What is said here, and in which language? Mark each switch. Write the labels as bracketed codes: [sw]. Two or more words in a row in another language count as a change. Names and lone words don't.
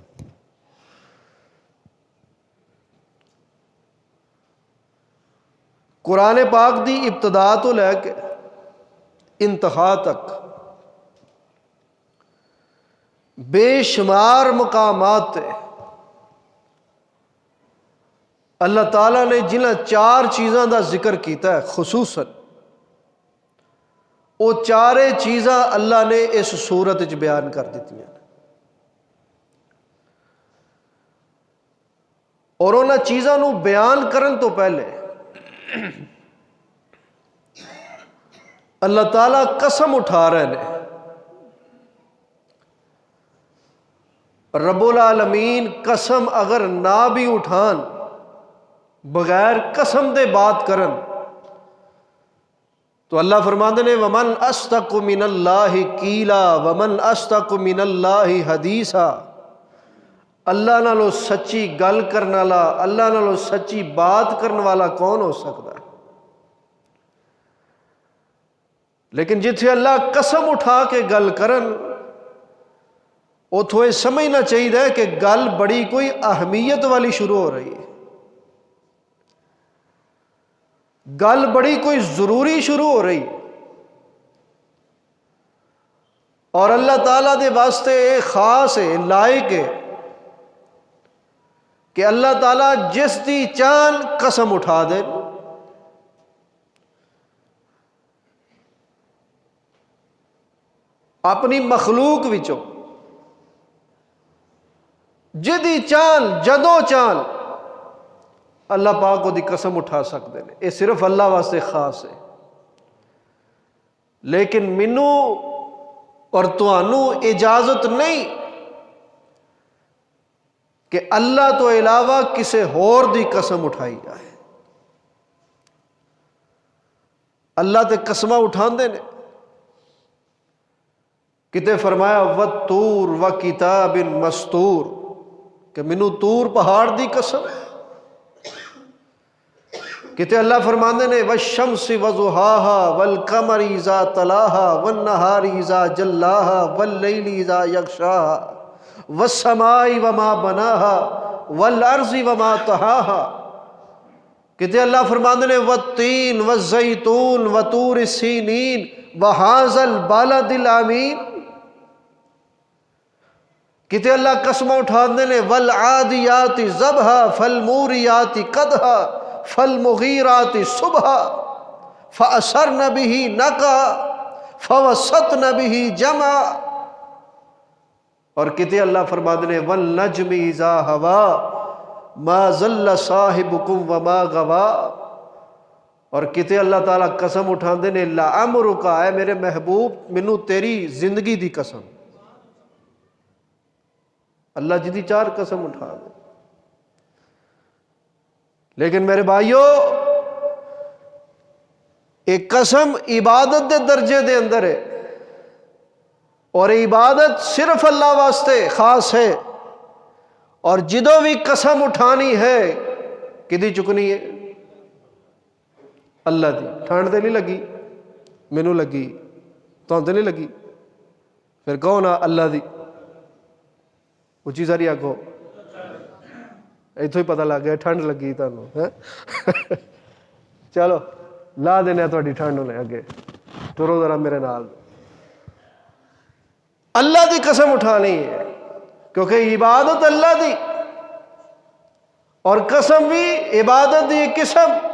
[pa] قرآن پاک دی ابتدا تو لے کے انتہا تک بے شمار مقامات تے اللہ تعالیٰ نے جنہاں چار چیزاں دا ذکر کیتا ہے خصوصاً، وہ چارے چیزاں اللہ نے اس سورت وچ بیان کر دیتی ہیں، اور انہاں چیزاں نو بیان کرن تو پہلے اللہ تعالیٰ قسم اٹھا رہے ہیں۔ رب العالمین قسم اگر نہ بھی اٹھان، بغیر قسم دے بات کرن، تو اللہ فرماندے نے [ar] وَمَنْ أَصْدَقُ مِنَ اللَّهِ قِيلًا وَمَنْ أَصْدَقُ مِنَ اللَّهِ حَدِيثًا۔ [pa] اللہ نالو سچی گل کرنے والا، اللہ نالو سچی بات کرنے والا کون ہو سکتا ہے؟ لیکن جتھے اللہ قسم اٹھا کے گل کرن، اتھوں یہ سمجھنا چاہیے کہ گل بڑی کوئی اہمیت والی شروع ہو رہی ہے، گل بڑی کوئی ضروری شروع ہو رہی، اور اللہ تعالیٰ دے واسطے خاص ہے، لائق ہے کہ اللہ تعالیٰ جس دی چان قسم اٹھا دے، اپنی مخلوق وچوں جدی چان جدو چان اللہ پاک کو دی قسم اٹھا سکتے ہیں۔ یہ صرف اللہ واسطے خاص ہے، لیکن مینو اور تانوں اجازت نہیں کہ اللہ تو علاوہ کسے ہور دی قسم اٹھائی جائے۔ اللہ تے قسمہ اٹھاندے نے، کتے فرمایا [ar] وَالطُّورِ وَكِتَابٍ مَسْطُورٍ، [pa] کہ مینو طور پہاڑ دی قسم، کتے اللہ فرماندے نے [ar] وَالشَّمْسِ وَضُحَاهَا وَالْقَمَرِ إِذَا تَلَاهَا وَالنَّهَارِ إِذَا جَلَّاهَا وَاللَّيْلِ إِذَا يَغْشَاهَا والسماء وما بناها والارض وما طحاها. [pa] کہتے اللہ فرماندے نے [ar] والتین والزیتون وطور سینین وہذا البلد الامین. [pa] کہتے اللہ قسمیں اٹھاندے نے [ar] والعادیات ضبحا فالموریات قدحا فالمغیرات صبحا فأثرن به نقعا فوسطن به جمعا. [pa] اور کہتے اللہ فرماندے نے [ar] والنجم اذا ہوا ما ضل صاحبکم وما غوا. [pa] اور کہتے اللہ تعالیٰ قسم اٹھاندے نے لعمرک، اے میرے محبوب مینوں تیری زندگی دی قسم. اللہ جدی چار قسم اٹھا دے. لیکن میرے بھائیو ایک قسم عبادت دے درجے دے اندر ہے، اور عبادت صرف اللہ واسطے خاص ہے. اور جدو بھی قسم اٹھانی ہے کدی چکنی ہے اللہ دی. ٹھنڈ تے نہیں لگی، مینوں لگی، تہاں تے نہیں لگی، پھر کون آ اللہ دی. اچھی ساری آکھو، اتوں ہی پتہ لگ گیا ٹھنڈ لگی تمہیں. چلو لا دینا تھوڑی ٹھنڈ ہونے اگے، ٹرو ذرا میرے نال. اللہ دی قسم اٹھانی ہے کیونکہ عبادت اللہ دی، اور قسم بھی عبادت دی قسم.